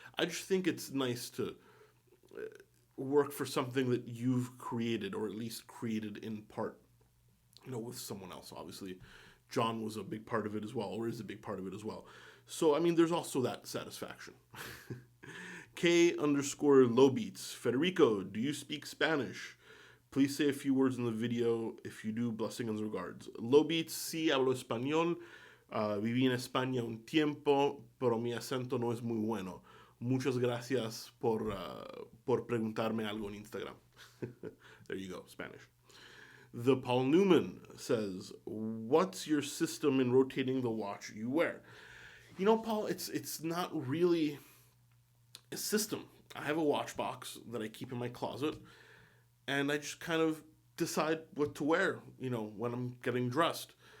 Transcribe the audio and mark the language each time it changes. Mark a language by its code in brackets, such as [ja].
[en] I just think it's nice to work for something that you've created, or at least created in part, with someone else. Obviously, John was a big part of it as well, or is a big part of it as well. So, I mean, there's also that satisfaction. K_Lowbeats. Federico, do you speak Spanish? Please say a few words in the video. If you do, blessing and regards. [es] Lowbeats, sí, hablo español. Viví en España un tiempo, pero mi acento no es muy bueno. Muchas gracias por preguntarme algo en Instagram. [en] There you go, Spanish. The Paul Newman says, what's your system in rotating the watch you wear? Paul, it's not really a system. I have a watch box that I keep in my closet, and I just kind of decide what to wear, when I'm getting dressed.